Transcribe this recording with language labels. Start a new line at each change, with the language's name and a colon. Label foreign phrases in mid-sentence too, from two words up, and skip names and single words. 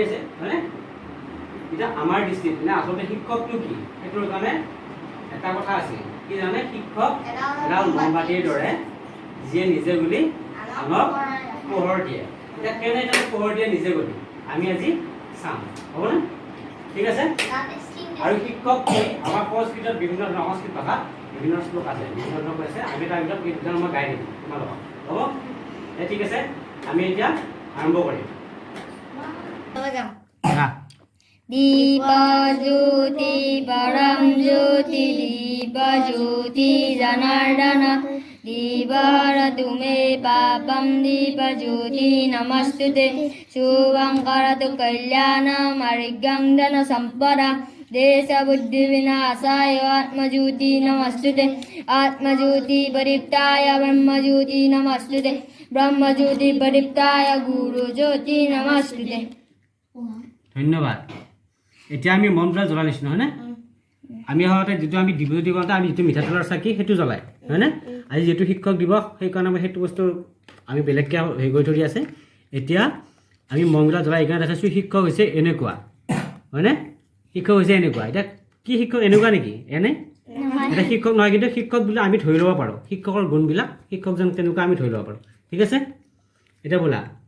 Assamese: আছে হয়নে এতিয়া আমাৰ দৃষ্টিত মানে আচলতে শিক্ষকটো কি সেইটোৰ কাৰণে এটা কথা আছে কি জানে শিক্ষক এডাল মমবাতিৰ দৰে যিয়ে নিজে বুলি আনক পোহৰ দিয়ে এতিয়া কেনেদৰে পোহৰ দিয়ে নিজে বুলি আমি আজি চাম হ'বনে ঠিক আছে আৰু শিক্ষক কি আমাৰ সংস্কৃতত বিভিন্ন ধৰণৰ সংস্কৃত ভাষাত বিভিন্ন শ্লোক আছে বিভিন্ন ধৰণৰ কৈছে আমি তাৰ ভিতৰত এই দুটাৰ মই গাই দিম তোমালোকক হ'ব ঠিক আছে আমি এতিয়া আৰম্ভ কৰিম
Sanskrit: दीपज्योति परं ज्योति दीपज्योति जनार्दन दीपहरतु मे पापं दीपज्योति नमस्तुते शुभं करतु कल्याणं आरोग्यं धनसम्पदा देशबुद्धिविनाशाय आत्मज्योति नमस्तुते आत्मज्योति परिप्ताय ब्रह्मज्योति नमस्तुते ब्रह्मज्योति परिप्ताय गुरुज्योति नमस्तुते
Assamese: ধন্যবাদ এতিয়া আমি মন্ত্ৰ জ্বলাই নিছিলোঁ হয়নে আমি সাধাৰণতে যিটো আমি দিবজ্যোতি কৰোঁতে আমি যিটো মিঠাতেলৰ চাকি সেইটো জ্বলাই হয়নে আজি যিহেতু শিক্ষক দিৱস সেইকাৰণে আমি সেইটো বস্তু আমি বেলেগকৈ হেৰি কৰি থৈ আছে এতিয়া আমি মন্ত্ৰ জ্বলাই এইকাৰণে দেখাইছোঁ শিক্ষক হৈছে এনেকুৱা হয়নে শিক্ষক হৈছে এনেকুৱা এতিয়া কি শিক্ষক এনেকুৱা নেকি এনে এটা শিক্ষক নহয় কিন্তু শিক্ষক বুলি আমি ধৰি ল'ব পাৰোঁ শিক্ষকৰ গুণবিলাক শিক্ষকজন তেনেকুৱা আমি ধৰি ল'ব পাৰোঁ ঠিক আছে এতিয়া বোলা